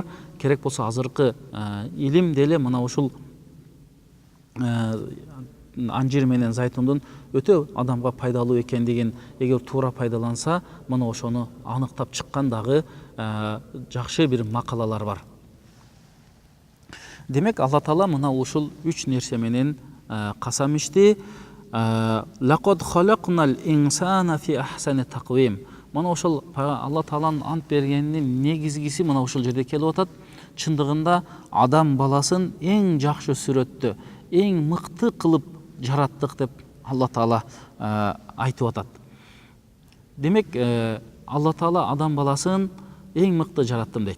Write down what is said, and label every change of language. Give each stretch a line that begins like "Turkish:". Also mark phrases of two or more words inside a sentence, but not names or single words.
Kyrgyz: Керек болсо азыркы илим деле мына ушул анжир менен зайтундун өтө адамга пайдалуу экендигин эгер туура пайдаланса, мына ошону аныктап чыккан дагы жакшы бир макалалар бар. Демек Алла Таала мына ушул үч нерсе менен касам ичти.
Arabic: لقد خلقنا الإنسان في أحسن تقويم.
Kyrgyz: Мына ошол Алла Тааланын ант бергенинин негизгиси мына ушул жерде келип атат. Чындыгында адам баласын эң жакшы сүрөттө, эң мыкты кылып жараттык деп Алла Таала айтып атат. Демек Алла Таала адам баласын эң мыкты жараттым дейт.